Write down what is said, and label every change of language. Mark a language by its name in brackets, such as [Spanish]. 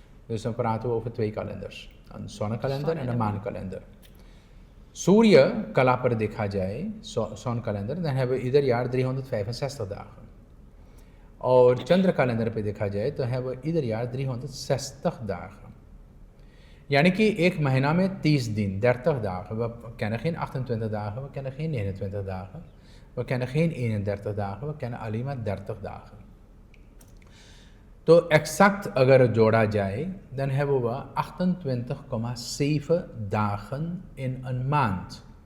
[Hindi] इसमें [Dutch] praten we over 2 kalenders, een zonnekalender en een maankalender. [Hindi] सूर्य कला पर देखा जाए, सन calendar, [Dutch] dan hebben we ieder jaar 365 dagen. [Hindi] और चंद्र कैलेंडर पे देखा जाए तो है वो [Dutch] ieder jaar 360 dagen. [Hindi] यानी कि एक महीना में 30 दिन, [Dutch] 30 dagen. We kennen geen 28 dagen, we kennen geen 29 dagen, we kennen geen 31 dagen, we kennen alleen maar 30 dagen. [Hindi] तो एक्सैक्ट अगर जोड़ा जाए [Dutch] dan hebben we 28,7 dagen in een maand.